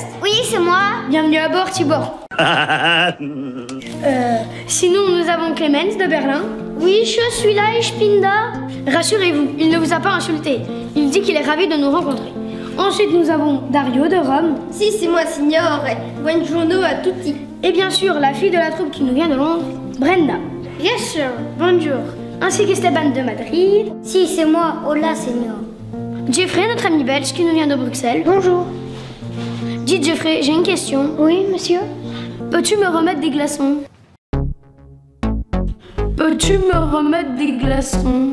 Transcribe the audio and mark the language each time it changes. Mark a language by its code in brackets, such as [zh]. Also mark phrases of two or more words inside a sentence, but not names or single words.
[fr] Oui, c'est moi. Bienvenue à bord, Tibor. Sinon, nous avons Clemens de Berlin. Oui, je suis là, [de] ich bin da. [fr] Rassurez-vous, il ne vous a pas insulté. Il dit qu'il est ravi de nous rencontrer. Ensuite, nous avons Dario de Rome. Si, c'est moi, [it] signore. Buongiorno a tutti. [fr] Et bien sûr, la fille de la troupe qui nous vient de Londres, Brenda. [en] Yes, sir. Bonjour. [fr] Ainsi qu'Esteban de Madrid. Si, c'est moi. Hola, signor. Jeffrey, notre ami belge qui nous vient de Bruxelles. Bonjour. Dites Jeffrey, j'ai une question. Oui, monsieur? Peux-tu me remettre des glaçons? Peux-tu me remettre des glaçons?